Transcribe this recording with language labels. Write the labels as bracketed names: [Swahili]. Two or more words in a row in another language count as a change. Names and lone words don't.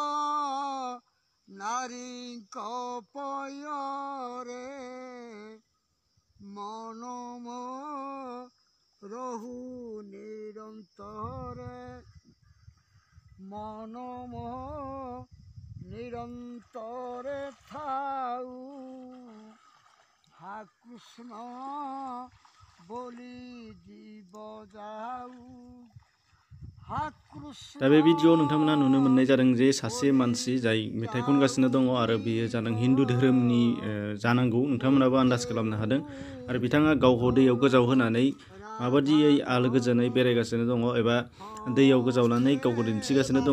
[Assamese] নাৰী পয়ৰে মনম ৰহু নিৰন্তৰে মনম নিৰন্তৰে থাউ হা কৃষ্ণ বুলি জীৱ যাউ হা কৃষ্ণ। [Bodo] दा बे भिडिअआव नोंथांमोना नुनो मोननाय जादों जे सासे मानसि जाय मेथाइ खनगासिनो दङ आरो बियो जादों हिन्दु धोरोमनि जानांगौ नोंथांमोनाबो आन्दाज खालामनो हादों आरो बिथाङा गावखौ दैयाव गोजाव होनानै माबादियै आलो गोजोनै बेरायगासिनो दङ एबा दैयाव गोजावनानै गावखौ दिन्थिगासिनो दङ।